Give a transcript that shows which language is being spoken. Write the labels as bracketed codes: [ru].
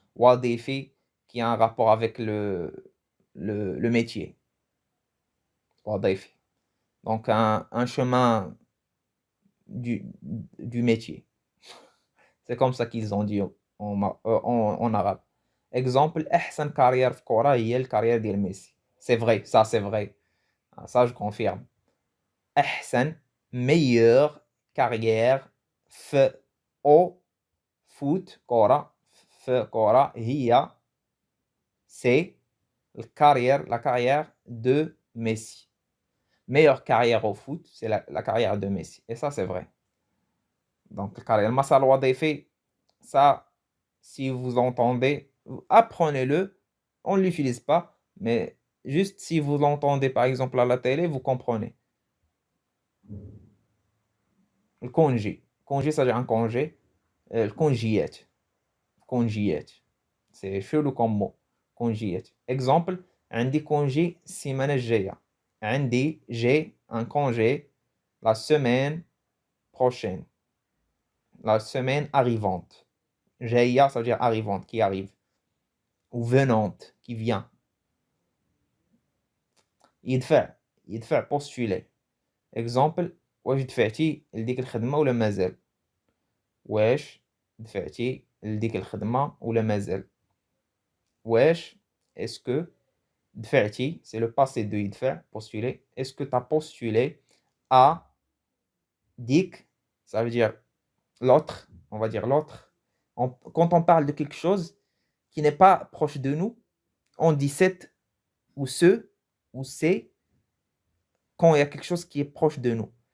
[fr] Wadifi, qui a un rapport avec le métier. Wadifi. Donc, un chemin du métier. C'est comme ça qu'ils ont dit en arabe. Exemple, [ar] أحسن [fr] carrière [ar] في كورة هي الكارير ديال ميسي. [fr] C'est vrai, ça c'est vrai. Ça je confirme. [ar] أحسن, [fr] meilleure carrière au foot [ar] كورة هي [fr] c'est la carrière de Messi. Meilleure carrière au foot, c'est la carrière de Messi. Et ça c'est vrai. Donc, carrière [ar] المسار الوظيفي, [fr] ça, si vous entendez, apprenez-le. On ne l'utilise pas, mais juste si vous l'entendez par exemple à la télé, vous comprenez. Le congé. Congé, ça veut dire un congé. Le congéiet. Congéiet. C'est chelou comme mot. Congéiet. Exemple, [ar] عندي [fr] congé [ar] السيمانة الجاية. [fr] J'ai un congé la semaine prochaine. La semaine arrivante. [ar] جاية, [fr] ça veut dire arrivante, qui arrive. Ou venante, qui vient. [ar] يدفع [fr] postuler. Exemple, [ar] واش دفعتي لديك الخدمة ولا مازال؟ واش دفعتي لديك الخدمة ولا مازال؟ واش [fr] est-ce que [ar] دفعتي, [fr] c'est le passé de [ar] يدفع, [fr] postuler. Est-ce que tu as postulé à [ar] dik, [fr] ça veut dire l'autre, on va dire l'autre. Quand on parle de quelque chose qui n'est pas proche de nous, on dit cette ou ce ou c'est quand il y a quelque chose qui est proche de nous.